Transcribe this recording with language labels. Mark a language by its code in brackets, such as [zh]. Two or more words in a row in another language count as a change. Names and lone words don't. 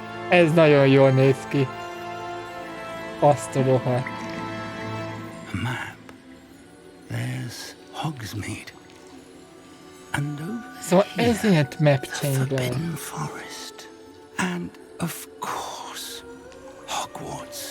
[hu] Ez nagyon jól néz ki. Azt a rohadt. [en] A map. There's Hogsmeade. And over [hu] Szóval [en] here, [hu] ezért map [en] the chamber. Forbidden Forest. And of course, Hogwarts.